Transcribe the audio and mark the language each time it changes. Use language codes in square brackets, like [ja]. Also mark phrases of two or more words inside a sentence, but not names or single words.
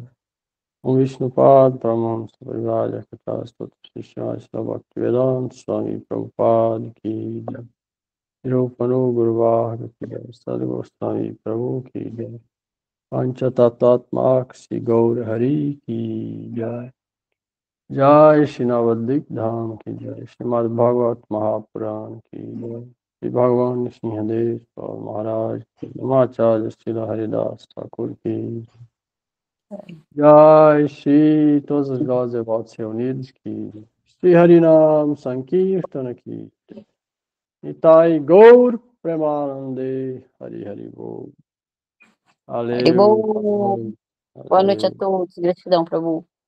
[hi] ओम विष्णु पाद परमहंस परिव्राजक कट स्तोत्र श्रीमद् श्रील भक्तिवेदान्त स्वामी प्रभुपाद की जय. निरुपनो गुरुवः की जय। सद्गोस्वामी प्रभु की जय. Sadgoswami Prabhu Ki Jai. पञ्चतत्त्व श्री गौर हरि की जय. जय श्री नवद्वीप धाम की जय। श्रीमद् भागवत महापुराण की जय। श्री भगवान सिंहदेव और महाराज की नमाचार्य श्री हरिदास ठाकुर की जय। श्री [pt] todos os nós devotos reunidos [hi] की श्री हरि नाम संकीर्तन की जय। निताई गौर प्रेमानंदे हरि हरि बोल। Haribo. [pt] Valeu, Boa noite a valeu. todos. Gratidão, Prabhu.